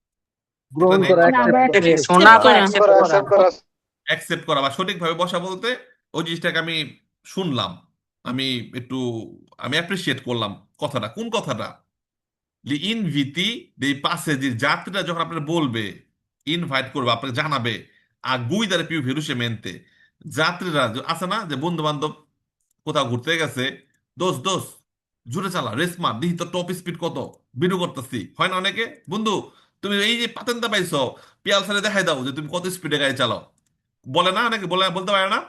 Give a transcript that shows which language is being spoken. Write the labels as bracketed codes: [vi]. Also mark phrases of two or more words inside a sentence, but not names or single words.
[bn] শোনা বা accept করা। অ্যাকসেপ্ট করা বা সঠিকভাবে বসা বলতে ওই জিনিসটাকে আমি শুনলাম, আমি একটু আমি অ্যাপ্রিসিয়েট করলাম কথাটা। কোন কথাটা? [it] gli inviti dei passeggeri, [bn] যাত্রীরা যখন আপনার বলবে, ইনভাইট করবে, আপনাকে জানাবে [it] a guidare più velocemente, [bn] যাত্রীরা আছে না যে বন্ধু বান্ধব কোথাও ঘুরতে গেছে, দোস্ত দোস্ত জোরে চালা, রেস মার, দেখি তো টপ স্পিড কত, ভিডিও করতেছি, হয় না অনেকে, বন্ধু তুমি এই যে পাতেনটা পাইছো, পিয়াল সারে দেখাই দাও যে তুমি কত স্পিডে গাড়ি চালাও, বলে না অনেকে, বলে বলতে পারে না?